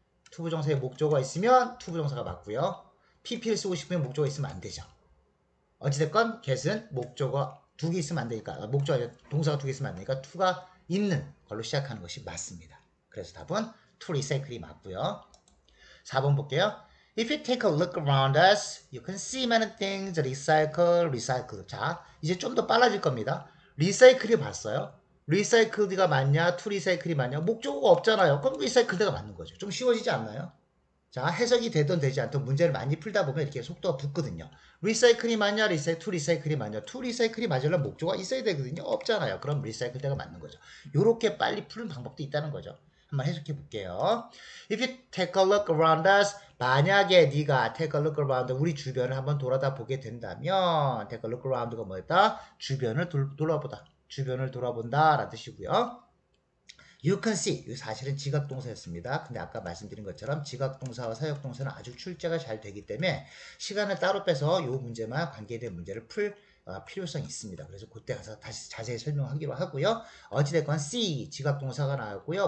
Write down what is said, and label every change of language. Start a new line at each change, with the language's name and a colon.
Korean: to 부정사에 목적어가 있으면 to 부정사가 맞고요. pp를 쓰고 싶으면 목적어가 있으면 안 되죠. 어찌됐건 get은 목적어 두 개 있으면 안 되니까 동사가 두 개 있으면 안 되니까 to가 있는 걸로 시작하는 것이 맞습니다. 그래서 답은 to recycle이 맞고요. 4번 볼게요.
English: If you take a look around us, you can see many things recycle.
Korean: 자, 이제 좀 더 빨라질 겁니다. 리사이클이 봤어요? 리사이클드가 맞냐, 투 리사이클이 맞냐? 목적어가 없잖아요. 그럼 리사이클드가 맞는 거죠. 좀 쉬워지지 않나요? 자, 해석이 되든 되지 않든 문제를 많이 풀다 보면 이렇게 속도가 붙거든요. 리사이클이 맞냐, 투 리사이클이 맞냐? 투 리사이클이 맞으려면 목적어가 있어야 되거든요. 없잖아요. 그럼 리사이클드가 맞는 거죠. 요렇게 빨리 푸는 방법도 있다는 거죠. 한번 해석해 볼게요.
English: If you take a look around us,
Korean: 만약에 네가
English: take a look around
Korean: 우리 주변을 한번 돌아다 보게 된다면
English: take a look around가
Korean: 뭐였다? 주변을 돌아보다. 주변을 돌아본다 라는 뜻이고요.
English: You can see.
Korean: 이 사실은 지각동사였습니다. 근데 아까 말씀드린 것처럼 지각동사와 사역동사는 아주 출제가 잘 되기 때문에 시간을 따로 빼서 이 문제만 관계된 문제를 풀 필요성이 있습니다. 그래서 그때 가서 다시 자세히 설명하기로 하고요. 어찌됐건 see 지각동사가 나왔고요.